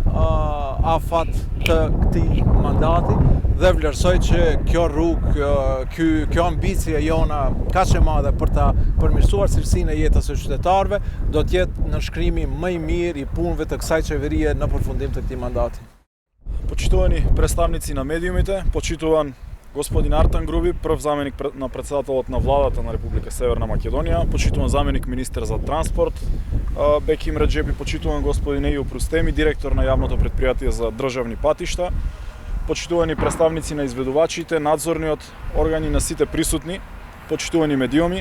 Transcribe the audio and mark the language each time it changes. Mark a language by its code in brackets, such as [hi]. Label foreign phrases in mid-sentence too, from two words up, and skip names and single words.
[sq] afat të këtij mandati dhe vlerësoj që kjo rrugë, kjo ambicie jona kaq e madhe për ta përmirësuar cilësinë e jetës së qytetarëve do të jetë në shkrimi më i mirë i punëve të kësaj qeverie në përfundim të këtij mandati. [mk] Почитувани представници на медиумите, почитуван господин Артан Груби, прв заменик на председателот на владата на Република Северна Македонија, почитуван заменик министер за транспорт Беким Реджепи, почитуван господин Ејуп Рустеми, директор на јавното претпријатие за државни патишта, почитувани представници на изведувачите, надзорниот органи на сите присутни, почитувани медиуми.